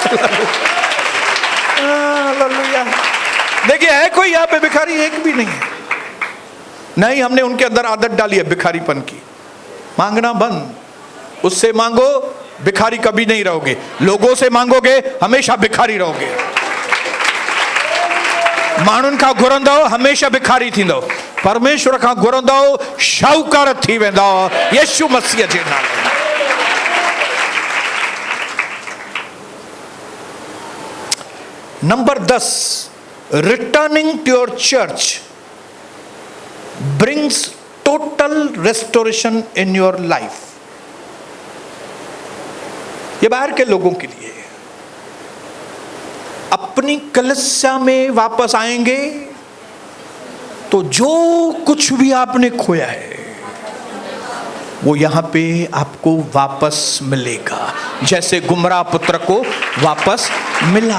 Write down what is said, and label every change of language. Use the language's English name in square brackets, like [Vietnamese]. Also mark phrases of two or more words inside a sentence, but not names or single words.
[Hindi] देखिए है कोई यहाँ पे भिखारी? एक भी नहीं है। नहीं, हमने उनके अंदर आदत डाली है भिखारीपन की। मांगना बंद, उससे मांगो भिखारी कभी नहीं रहोगे, लोगों से मांगोगे हमेशा भिखारी रहोगे। [Sindhi] माण्हुनि खां घुरंदव हमेशा भिखारी थींदव, परमेश्वर खां घुरंदव शाहूकार थी वेंदव, यीशु मसीह जे नाले। [English] Number 10, returning to your church brings total restoration in your life। [Hindi] ये बाहर के लोगों के लिए, अपनी कलीसिया में वापस आएंगे तो जो कुछ भी आपने खोया है वो यहां पे आपको वापस मिलेगा, जैसे गुमराह पुत्र को वापस मिला।